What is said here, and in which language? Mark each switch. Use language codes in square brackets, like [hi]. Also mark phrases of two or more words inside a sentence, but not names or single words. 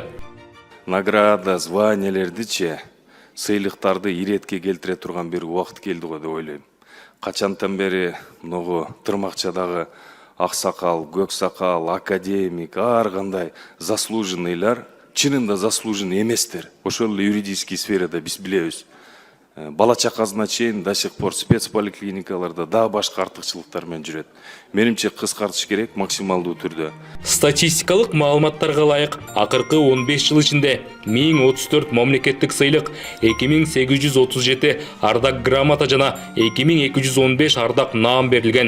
[ky] Награда, званиялердичи, сыйлыктарды иретке келтире турган бир убакыт келди го деп ойлойм. Качантан бери могу тырмакчадагы аксакал, көксакал, академик, ар кандай заслуженныйлар чынында заслуженный эместер. Ошол эле юридический сферада биз билебиз. Бала чакасына чейин [ru] до сих пор [ky] спецполиклиникаларда да башка артыкчылыктар менен жүрөт. Менимче кыскартыш керек максималдуу түрдө. Статистикалык маалыматтарга ылайык, акыркы 15 жыл ичинде 1034 мамлекеттик сыйлык, 2837 ардак грамота жана 2215 ардак наам берилген.